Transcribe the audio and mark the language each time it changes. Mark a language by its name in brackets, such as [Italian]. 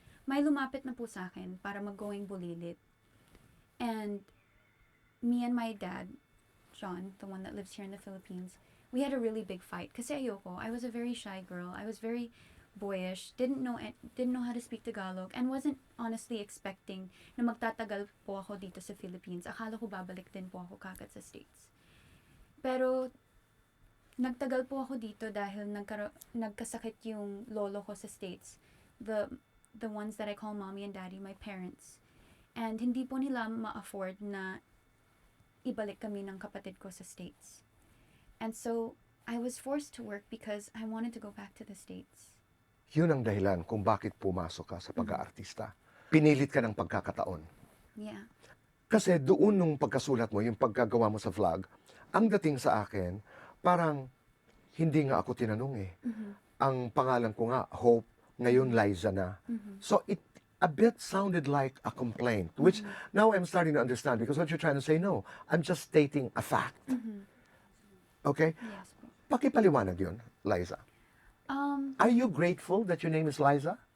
[Filipino] May lumapit na po sa akin para mag-going bulilit. [English] And me and my dad, John, the one that lives here in the Philippines, we had a really big fight. [Filipino] Kasi ayoko. [English] I was a very shy girl. I was very boyish, didn't know how to speak Tagalog, and wasn't honestly expecting [Filipino] na magtatagal po ako dito sa [English] Philippines. [Filipino] Akala ko babalik din po ako kagad sa States. Pero nagtagal po ako dito dahil nagkasakit yung lolo ko sa States. [English] The ones that I call mommy and daddy, my parents. [Filipino] And hindi po nila ma-afford na ibalik kami ng kapatid ko sa States. [English] And so, I was forced to work because I wanted to go back to the States. [Filipino] Yun ang dahilan kung bakit pumasok ka sa pag-aartista. Pinilit ka ng pagkakataon. [English] Yeah. [Filipino] Kasi doon nung pagkasulat mo, yung pagkagawa mo sa vlog, ang dating sa akin, parang hindi nga ako tinanong eh. Ang pangalan ko nga, Hope, ngayon Liza na. [English] So it a bit sounded like a complaint, which now I'm starting to understand because what you're trying to say, no, I'm just stating a fact. Okay? Yes po. [Filipino] Pakipaliwanag yun, Liza. [English] Are you grateful that your name is Liza?